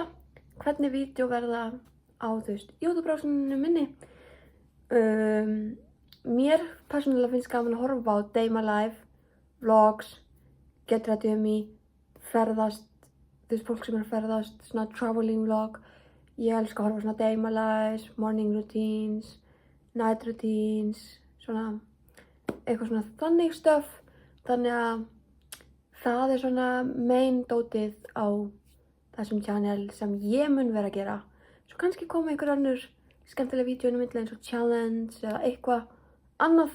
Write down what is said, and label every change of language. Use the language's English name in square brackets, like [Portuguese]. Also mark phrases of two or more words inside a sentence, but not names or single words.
[Icelandic] Hvernig vídeo verða á, þú veist, YouTube-brásinu minni? Mér persónulega finnst gaman að horfa á [English] Day My Life, vlogs, Get Ready With Me, [Icelandic] ferðast, þú veist, fólk sem að ferðast, svona [English] traveling vlog. [Icelandic] Ég elska að horfa á svona [English] Day My Life, morning routines, night routines, [Icelandic] svona, eitthvað svona þannig stuff. Þannig að það svona main dótið á þessum channel sem ég mun vera að gera. Svo kannski koma einhver önnur skemmtilega vídeo inn á milli eins og challenge eða eitthvað annað.